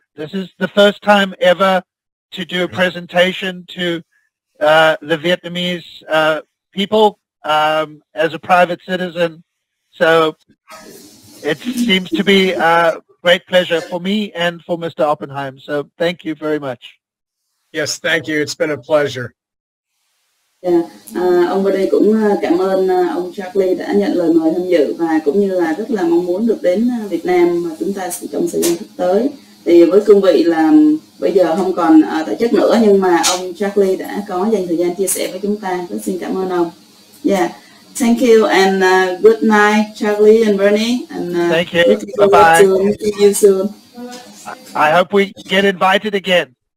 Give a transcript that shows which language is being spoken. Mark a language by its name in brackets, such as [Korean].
[English] This is the first time ever to do a presentation to the Vietnamese people as a private citizen. So it seems to be a great pleasure for me and for Mr. Oppenheim. So thank you very much. Yes, thank you. It's been a pleasure. Yeah. [Vietnamese] Ông vào đây cũng cảm ơn ông Charlie đã nhận lời mời tham dự, và cũng như là rất là mong muốn được đến Việt Nam mà chúng ta trong thời gian sắp tới. Thì với cương vị là bây giờ không còn tại chức nữa, nhưng mà ông Charlie đã có dành thời gian chia sẻ với chúng ta. Rất xin cảm ơn ông. Yeah. [English] Thank you, and good night, Charlie and Bernie. And thank you. Bye-bye. See you soon. I hope we get invited again.